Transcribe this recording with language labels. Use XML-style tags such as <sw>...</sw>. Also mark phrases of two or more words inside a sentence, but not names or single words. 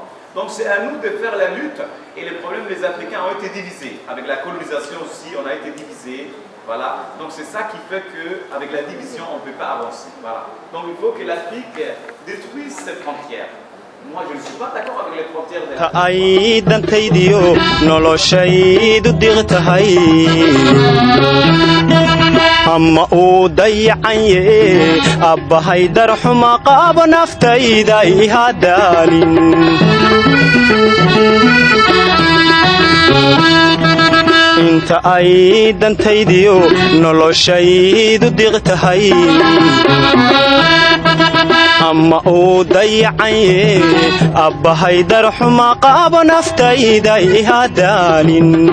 <fr>Donc c'est à nous de faire la lutte. Et les problèmes des Africains ont été divisés. Avec la colonisation aussi, on a été divisés. Voilà. Donc c'est ça qui fait qu'avec la division, on ne peut pas avancer. Voilà. Donc il faut que l'Afrique détruise ses frontières. Moi, je ne suis pas d'accord avec les frontières de l'Afrique.</fr> <so>ay dantaydiyo noloshaydu diqtahay ama uu dayacanye abbahay darxuma qaabo naftayda ihadaalin inta ay dantaydiyo noloshaydu diqtahay ama uu dayacanye abbahay darxuma qaabo naftayda ihadaalin</so>